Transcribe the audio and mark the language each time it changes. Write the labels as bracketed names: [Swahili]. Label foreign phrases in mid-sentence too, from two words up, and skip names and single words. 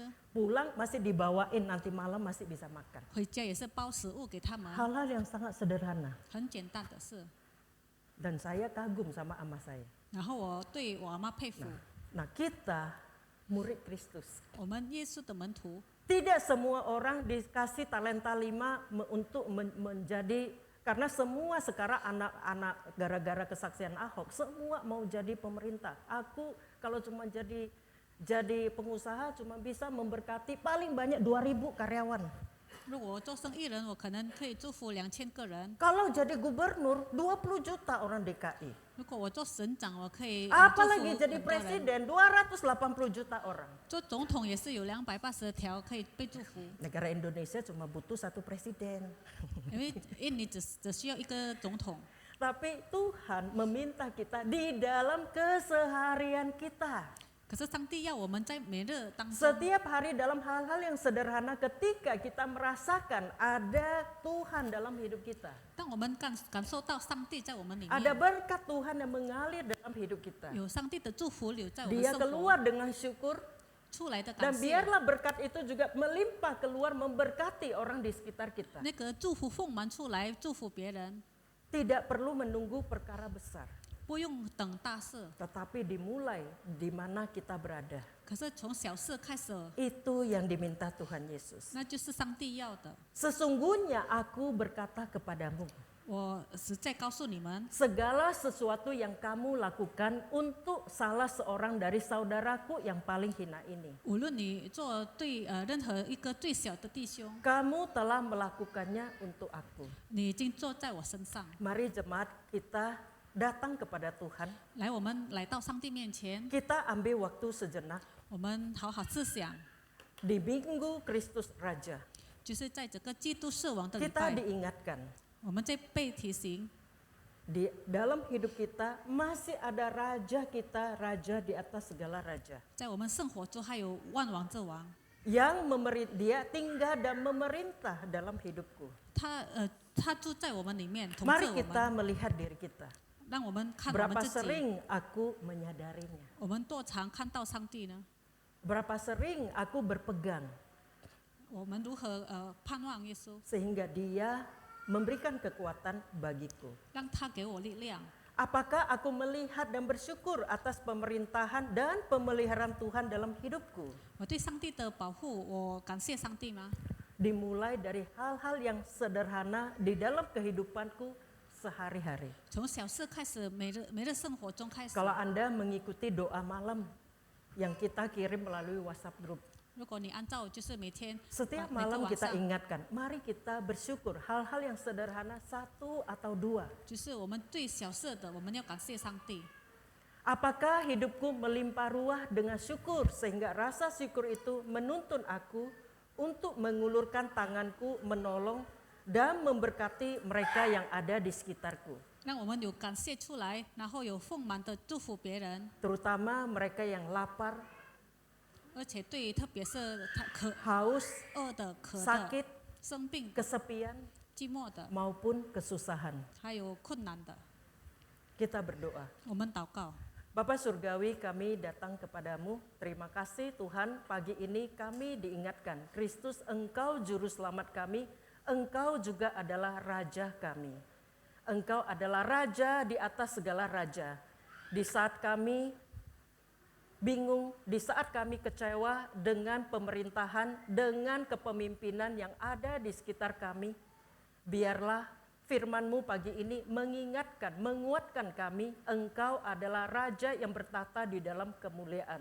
[Indonesian] Pulang masih dibawain, nanti malam masih bisa makan. [Chinese] 回家也是包食物给他们， [Indonesian] Hal-hal yang sangat sederhana. [Chinese] 很简单的事。 [Indonesian] Dan saya kagum sama ama saya. [Chinese] 然后我对我阿嬷佩服， [Indonesian] Nah kita murid Kristus. [Chinese] 我们耶稣的门徒， [Indonesian] Tidak semua orang dikasih talenta 5 untuk menjadi, karena semua sekarang anak-anak gara-gara kesaksian Ahok, semua mau jadi pemerintah. Aku kalau cuma jadi pengusaha cuma bisa memberkati paling banyak 2.000 karyawan. [Chinese] 如果我做生意人，我可能可以祝福2000个人； [Indonesian] Kalau jadi gubernur 20 juta orang DKI. [Chinese] 如果我做省长，我可以祝 [Indonesian] Apalagi [Chinese] 福 [Indonesian] jadi [Chinese] 很多人。 [Indonesian] presiden 280 juta orang. [Chinese] 做总统也是有280条可以被祝福， [Indonesian] Negara Indonesia cuma butuh 1 presiden. [Chinese] 因为印尼只需要一个总统。 [Indonesian] Tapi Tuhan meminta kita di dalam keseharian kita. [Chinese] 可是上帝要我们在每日当中， [Indonesian] Setiap hari dalam hal-hal yang sederhana, ketika kita merasakan ada Tuhan dalam hidup kita. [Chinese] 当我们感受到上帝在我们里 [Indonesian] Ada [Chinese] 面， [Indonesian] berkat Tuhan yang mengalir dalam hidup kita. [Chinese] 有上帝的祝福留在我们 [Indonesian] Dia [Chinese] 生活 [Indonesian] keluar dengan syukur, [Chinese] 出来的感 [Indonesian] dan [Chinese] 谢， [Indonesian] biarlah berkat itu juga melimpah keluar memberkati orang di sekitar kita. [Chinese] 那个祝福丰满出来，祝福别人， [Indonesian] Tidak perlu menunggu perkara besar, [Chinese] 不用等大事。 [Indonesian] tetapi dimulai di mana kita berada. [Chinese] 可是从小事开始， [Indonesian] Itu yang diminta Tuhan Yesus. [Chinese] 那就是上帝要的。 [Indonesian] Sesungguhnya aku berkata kepadamu, [Chinese] 我实在告诉你们， [Indonesian] segala sesuatu yang kamu lakukan untuk salah seorang dari saudaraku yang paling hina ini, [Chinese] 无论你做对任何一个最小的弟兄， [Indonesian] kamu telah melakukannya untuk aku. [Chinese] 你已经做在我身上。 [Indonesian] Mari jemaat kita datang kepada Tuhan, [Chinese] 来，我们来到上帝面前， [Indonesian] kita ambil waktu sejenak [Chinese] 我们好好思想， [Indonesian] di Minggu Kristus Raja. [Chinese] 就是在这个基督圣王的礼 [Indonesian] Kita [Chinese] 拜， [Indonesian] diingatkan, [Chinese] 我们在被提醒， [Indonesian] di dalam hidup kita masih ada raja kita, raja di atas segala raja. [Chinese] 在我们生活中还有万王之王， [Indonesian] Yang dia tinggal dan memerintah dalam hidupku. [Chinese] 他住在我们里面，统治 [Indonesian] Mari [Chinese] 我 [Indonesian] kita [Chinese] 们， [Indonesian] melihat diri kita. [Chinese] 让我们看我们 [Indonesian] Berapa [Chinese] 自己。 [Indonesian] sering aku menyadarinya? [Chinese] 我们多常看到上帝呢？ [Indonesian] Berapa sering aku berpegang [Chinese] 我们如何盼望耶稣， [Indonesian] sehingga dia memberikan kekuatan bagiku? [Chinese] 让他给我力量？ [Indonesian] Apakah aku melihat dan bersyukur atas pemerintahan dan pemeliharaan Tuhan dalam hidupku? [Chinese] 我对上帝的保护，我感谢上帝吗？ [Indonesian] Dimulai dari hal-hal yang sederhana di dalam kehidupanku sehari-hari. [Chinese] 从小事开始，每日生活中开始。 [Indonesian] Kalau Anda mengikuti doa malam yang kita kirim melalui WhatsApp group, [Chinese] 如果你按照就是每天 [Indonesian] setiap [Chinese] 每个 [Indonesian] malam [Chinese] 晚 [Indonesian] kita [Chinese] 上， [Indonesian] ingatkan, mari kita bersyukur hal-hal yang sederhana 1 atau 2. [Chinese] 就是我们对小事的，我们要感谢上帝。 [Indonesian] Apakah hidupku melimpah ruah dengan syukur sehingga rasa syukur itu menuntun aku untuk mengulurkan tanganku menolong dan memberkati mereka yang ada di sekitarku. [Chinese] 让我们有感谢出来，然后有丰满的祝福别人， [Indonesian] Terutama mereka yang lapar, [Chinese] 而且对于特别是他 [Indonesian] haus, [Chinese] 饿的、渴 [Indonesian] sakit, [Chinese] 的、生病、 [Indonesian] kesepian, [Chinese] 寂寞的， [Indonesian] maupun kesusahan. [Chinese] 还有困难的， [Indonesian] Kita berdoa. [Chinese] 我们祷告。 [Indonesian] Bapa Surgawi, kami datang kepadamu. Terima kasih Tuhan, pagi ini kami diingatkan, Kristus Engkau Juru Selamat kami, Engkau juga adalah Raja kami. Engkau adalah Raja di atas segala raja. Di saat kami bingung, di saat kami kecewa dengan pemerintahan, dengan kepemimpinan yang ada di sekitar kami, biarlah firman-Mu pagi ini mengingatkan, menguatkan kami, Engkau adalah Raja yang bertata di dalam kemuliaan.